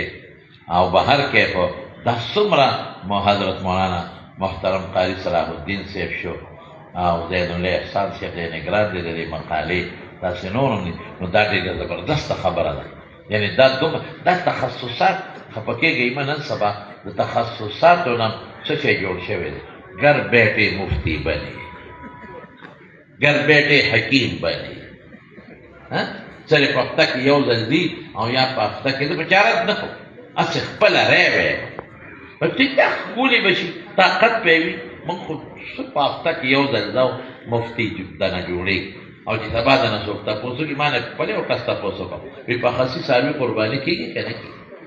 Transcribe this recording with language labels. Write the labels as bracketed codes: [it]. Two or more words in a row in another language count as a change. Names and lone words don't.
[ps] او بهر کې خو دا څومره حضرت مولانا محترم قاری صلاح الدین صاحب شو او زین الله احسان شیخ نگران دې د دې مقالې داسې نور هم دي. نو دا ډېره زبردسته خبره ده. یعنی دا تخصصات خفه کېږئ مه نن سبا د تخصصاتو نه څه شی جوړ شوی دی. [ur] گر بیٹے مفتی بنے، گر بیٹے حکیم بنے. [ps] صرف هفته کې یو ځل ځي او یا په هفته کې د بچارت نه کوو، هسې خپله رایه وی په ټیک ده ښکلې به شي، طاقت به وي. موږ خو څه په هفته کې یو ځل ځو مفتي دنه جوړېږي. او چې سبا دنه څوک تپوس وکړي، ما نه خپل یو کس تپوس وکړو، وایي په خسي څاروي قرباني کېږي که نه کېږي؟